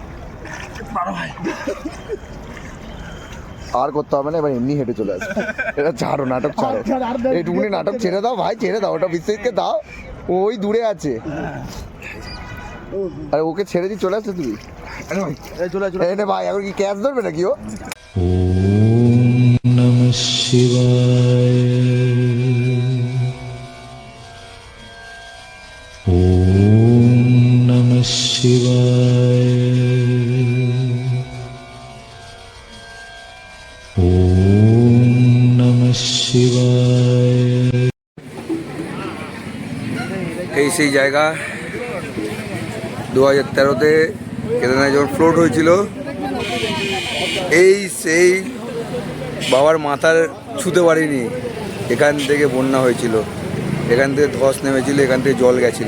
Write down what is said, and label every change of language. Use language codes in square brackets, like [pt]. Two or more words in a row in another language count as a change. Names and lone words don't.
[bn] আর করতে হবে না, এবার এমনি হেঁটে চলে আসবে। এটা ছাড়ো, নাটক ছাড়ো, এইটুকুনি নাটক ছেড়ে দাও ভাই, ছেড়ে দাও, ওটা বিশ্বজিৎকে দাও, ওই দূরে আছে। আরে ওকে ছেড়ে দিয়ে চলে আসছে তুমি। চলে এনে ভাই এখন কি ক্যাচ ধরবে নাকি ও? [sa] ॐ नमः शिवाय ॐ नमः शिवाय ॐ नमः शिवाय। [bn] এই সেই জায়গা 2013-তে কেদারনাথ যখন ফ্লোট হয়েছিল, এই সেই বাবার মাথার ছুতে পারিনি, এখান থেকে বন্যা হয়েছিল, এখান থেকে ধস নেমেছিল, এখান থেকে জল গেছিল।